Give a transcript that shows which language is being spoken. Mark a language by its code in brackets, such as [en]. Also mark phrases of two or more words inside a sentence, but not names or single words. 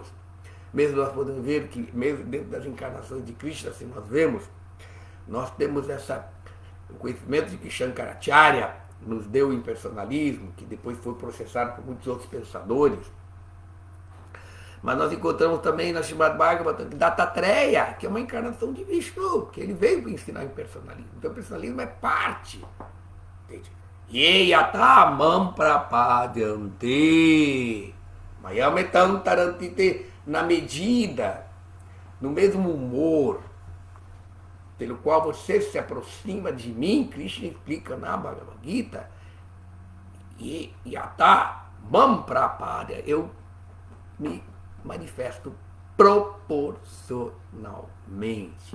[pt] Mesmo nós podemos ver que, mesmo dentro das encarnações de Krishna, assim nós vemos, nós temos o conhecimento de que Shankaracharya nos deu o impersonalismo, que depois foi processado por muitos outros pensadores. Mas nós encontramos também na Srimad Bhagavatam Dattatreya, que é uma encarnação de Vishnu, que ele veio para ensinar o impersonalismo. Então o personalismo é parte. [sa] Yeyata mam prapadyante mayametam tarantite, [pt] na medida, no mesmo humor pelo qual você se aproxima de mim, Krishna explica na Bhagavad Gita, [sa] Yata mam prapadya, [pt] eu me manifesto proporcionalmente.